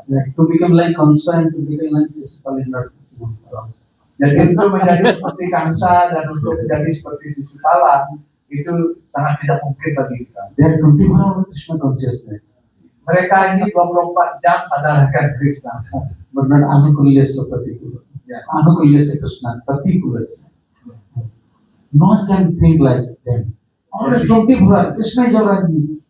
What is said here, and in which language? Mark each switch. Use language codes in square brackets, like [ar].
[en] Yeah, to become like Kansa and to become like Sisipala is not possible. [id] Jadi untuk menjadi seperti Kansa dan untuk menjadi seperti Sisipala itu sangat tidak mungkin bagi kita. [en] They are 24-hour Krishna consciousness. [id] Mereka ini 24 jam sadar akan Krishna. [en] But not Anukulyasya Pratikula. [id] Ya. [sa] Anukulyasya Krishna, Pratikulasya. [en] No one can think like them. Always 24 Krishna is around me.